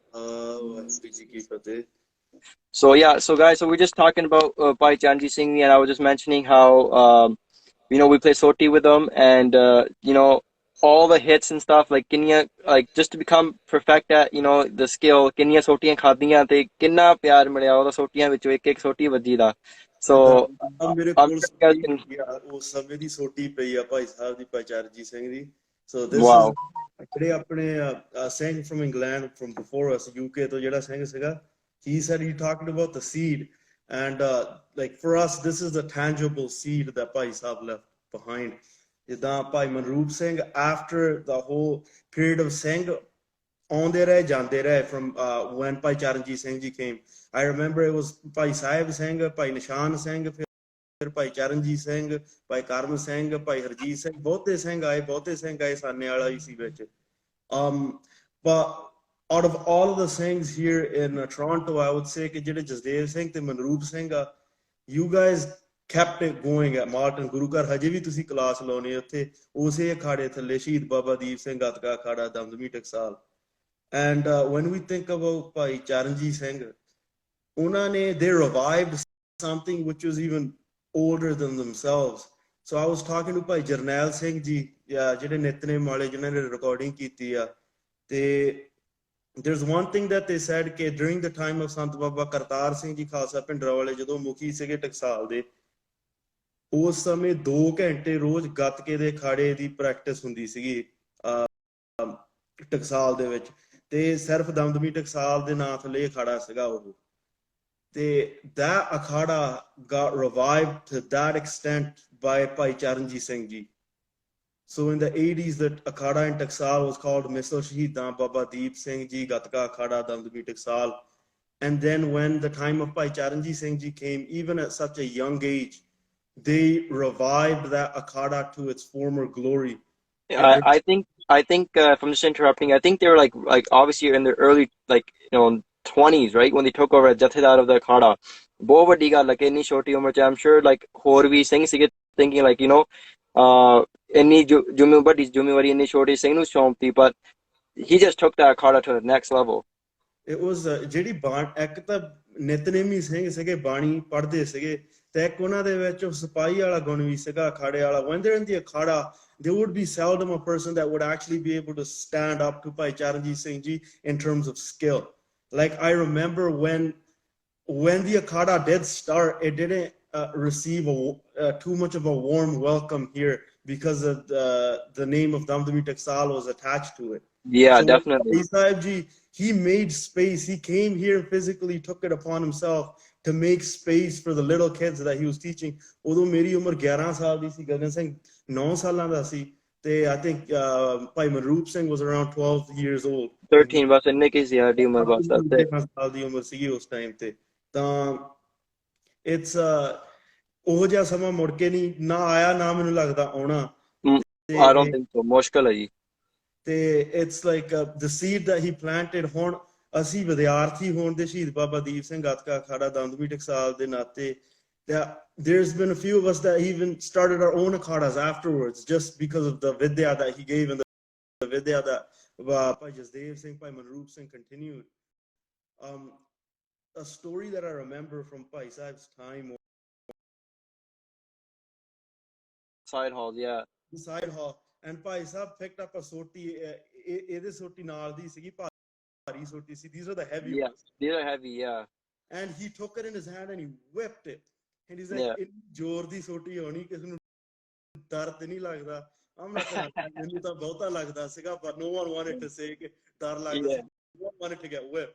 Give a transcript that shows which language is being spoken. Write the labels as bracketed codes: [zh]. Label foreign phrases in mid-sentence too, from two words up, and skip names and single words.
[en] So yeah, so guys, so we're just talking about Bhai Janji Singh, and I was just mentioning how we play Soti with them, and all the hits and stuff, like ਕਿੰਨੀਆਂ, like just to become perfect at the skill, [pa] ਕਿੰਨੀਆਂ ਸੋਟੀਆਂ ਖਾਧੀਆਂ ਤੇ ਕਿੰਨਾ ਪਿਆਰ ਮਿਲਿਆ ਉਹਦਾ ਸੋਟੀਆਂ ਵਿੱਚੋਂ ਇੱਕ ਸੋਟੀ ਵੱਜੀ ਦਾ. So ਮੇਰੇ [en] I'm [pa] ਕੋਲ [en] sure you guys can. [pa] ਉਸ ਸਮੇਂ ਦੀ ਸੋਟੀ ਪਈ ਆ ਭਾਈ ਸਾਹਿਬ ਦੀ, ਭਾਈ ਚਰਨਜੀਤ ਸਿੰਘ ਦੀ. [en] So this Wow. is [pa] ਜਿਹੜੇ ਆਪਣੇ ਸਿੰਘ [en] from England from before us, [pa] UK ਤੋਂ ਜਿਹੜਾ ਸਿੰਘ ਸੀਗਾ, [en] he said he talked about the seed, and like for us this is the tangible seed that ਭਾਈ ਸਾਹਿਬ left behind. [pa] ਜਿੱਦਾਂ ਭਾਈ ਮਨਰੂਪ ਸਿੰਘ, [en] after the whole period of [pa] ਸਿੰਘ ਆਉਂਦੇ ਰਹੇ ਜਾਂਦੇ ਰਹੇ [en] from when ਭਾਈ ਚਰਨਜੀਤ ਸਿੰਘ ਜੀ came. I remember it was [pa] ਭਾਈ ਸਾਹਿਬ ਸਿੰਘ, ਭਾਈ ਨਿਸ਼ਾਨ ਸਿੰਘ, ਫਿਰ ਭਾਈ ਚਰਨਜੀਤ ਸਿੰਘ, ਭਾਈ ਕਰਮ ਸਿੰਘ, ਭਾਈ ਹਰਜੀਤ ਸਿੰਘ, ਬਹੁਤੇ ਸਿੰਘ ਆਏ ਸਾਨੇ ਵਾਲਾ ਹੀ ਸੀ ਵਿੱਚ. [en] But out of all of the things here in Toronto, I would say [pa] ਕਿ ਜਿਹੜੇ ਜਸਦੇਵ ਸਿੰਘ ਤੇ ਮਨਰੂਪ ਸਿੰਘ ਆ, [en] you guys kept it going at Martin [pa] ਗੁਰੂ ਘਰ. ਹਜੇ ਵੀ ਤੁਸੀਂ ਕਲਾਸ ਲਾਉਣੇ ਉੱਥੇ ਉਸੇ ਅਖਾੜੇ ਥੱਲੇ, ਸ਼ਹੀਦ ਬਾਬਾ ਦੀਪ ਸਿੰਘ ਗੱਤਕਾ ਅਖਾੜਾ, ਦਮਦਮੀ ਟਕਸਾਲ. [en] And when we think about ਭਾਈ ਚਰਨਜੀਤ ਸਿੰਘ, [pa] ਉਹਨਾਂ ਨੇ [en] they revived something which was even older than themselves. So I was talking to [pa] ਭਾਈ ਜਰਨੈਲ ਸਿੰਘ ਜੀ, ਜਿਹੜੇ ਨਿਤਨੇਮ ਵਾਲੇ ਜਿਨ੍ਹਾਂ ਨੇ ਰਿਕਾਰਡਿੰਗ ਕੀਤੀ ਆ, ਤੇ [en] there's one thing that they said [pa] ਕਿ [en] during the time of [pa] ਸੰਤ ਬਾਬਾ ਕਰਤਾਰ ਸਿੰਘ ਜੀ ਖਾਲਸਾ ਭਿੰਡਰਾਂ ਵਾਲੇ ਜਦੋਂ ਮੁਖੀ ਸੀਗੇ ਟਕਸਾਲ ਦੇ, ਉਸ ਸਮੇਂ 2 ਘੰਟੇ ਰੋਜ਼ ਗੱਤਕੇ ਦੇ ਅਖਾੜੇ ਦੀ ਪ੍ਰੈਕਟਿਸ ਹੁੰਦੀ ਸੀਗੀ ਟਕਸਾਲ ਦੇ ਵਿੱਚ, ਤੇ ਸਿਰਫ ਦਮਦਮੀ ਟਕਸਾਲ ਦੇ ਨਾਂ ਥੱਲੇ ਅਖਾੜਾ ਸੀਗਾ ਉਹ. [en] ਤੇ that akhada got revived to that extent by Bhai Charanjit Singh ji. So in the 80s, the akhada in Taksal was called Misl Shahidan Baba Deep Singh ji Gatka Akhada Damdami Taksal. And then when the time of Bhai Charanjit Singh ji came, even at such a young age, they revived that akhada to its former glory. I think if I'm just interrupting, I think they were like obviously in their early 20s, right, when they took over Jathedar of the Akhada. [pa] ਬਹੁਤ ਵੱਡੀ ਗੱਲ ਹੈ ਕਿ ਇੰਨੀ ਛੋਟੀ ਉਮਰ 'ਚ [en] I'm sure like [pa] ਹੋਰ ਵੀ ਸਿੰਘ ਸੀਗੇ [en] thinking like [pa] ਇੰਨੀ ਵੱਡੀ ਜ਼ਿੰਮੇਵਾਰੀ ਇੰਨੀ ਛੋਟੀ ਸਿੰਘ ਨੂੰ ਸੌਂਪਤੀ, [en] but he just took that Akhada to the next level. It was [pa] ਜਿਹੜੀ ਇੱਕ ਤਾਂ ਨਿਤਨੇਮੀ ਸਿੰਘ ਸੀਗੇ, ਬਾਣੀ ਪੜ੍ਹਦੇ ਸੀਗੇ, ਤੇ ਇੱਕ ਉਹਨਾਂ ਦੇ ਵਿੱਚ ਸਿਪਾਹੀ ਵਾਲਾ ਗੁਣ ਵੀ ਸੀਗਾ, ਅਖਾੜੇ ਵਾਲਾ. [en] When they're in the akhada, there would be seldom a person that would actually be able to stand up to Bhai Charanjit Singh ji in terms of skill. Like I remember when the akhada did start, it didn't receive too much of a warm welcome here because of the name of Damdami Taksal was attached to it. Yeah, so definitely. Sahib ji, he made space. He came here and physically took it upon himself to make space for the little kids that he was teaching. [pa] ਉਦੋਂ ਮੇਰੀ ਉਮਰ 11 ਸਾਲ ਦੀ ਸੀ, ਗਗਨ ਸਿੰਘ 9 ਸਾਲਾਂ ਦਾ ਸੀ, ਤੇ [en] I think [pa] ਭਾਈ ਮਨਰੂਪ ਸਿੰਘ [en] was around 12 years old. [pa] 13 ਬਸ ਇੰਨੇ ਕੀ ਸੀ ਸਾਡੀ ਉਮਰ, ਬਸ 13 ਸਾਲ ਦੀ ਉਮਰ ਸੀਗੀ ਉਸ ਟਾਈਮ ਤੇ. ਤਾਂ ਇਟਸ ਉਹ ਜਿਹਾ ਸਮਾਂ ਮੁੜ ਕੇ ਨਹੀਂ ਨਾ ਆਇਆ, ਨਾ ਮੈਨੂੰ ਲੱਗਦਾ ਆਉਣਾ. [en] I don't think so. [pa] ਮੁਸ਼ਕਲ ਹੈ ਜੀ. [en] ਤੇ it's like the seed that he planted. [pa] ਹੁਣ ਅਸੀਂ ਵਿਦਿਆਰਥੀ ਹੋਣ ਦੇ ਸ਼ਹੀਦ ਬਾਬਾ ਦੀਪ ਸਿੰਘ ਗੱਤਕਾ ਅਖਾੜਾ ਦਮਦਮੀ ਟਕਸਾਲ ਦੇ ਨਾਤੇ, [en] there's been a few of us that even started our own akhadas afterwards just because of the vidya that he gave and the vidya that Bhai Jasdev Singh, Bhai Manroop Singh continued. A story that I remember from Bhai Sahib's time side halls, yeah. The side hall, and Bhai Sahab picked up a soti. [pa] ਇਹਦੇ soti ਨਾਲ ਦੀ ਸੀਗੀ ਭਾਰੀ soti ਸੀ. [en] These are the heavy Yeah, ones. these are heavy, yeah. And he took it in his hand and he whipped it. And he's Yeah. like, [pa] ਜ਼ੋਰ ਦੀ soti ਹੋਣੀ ਕਿਸੇ ਨੂੰ ਦਰਦ ਨਹੀਂ ਲੱਗਦਾ. [en] I'm not gonna lie, [pa] ਮੈਨੂੰ ਤਾਂ ਬਹੁਤਾ ਲੱਗਦਾ ਸੀਗਾ, [en] but no one wanted to say [pa] ਕਿ ਡਰ ਲੱਗਦਾ ਸੀ. [en] Yeah. No one wanted to get whipped.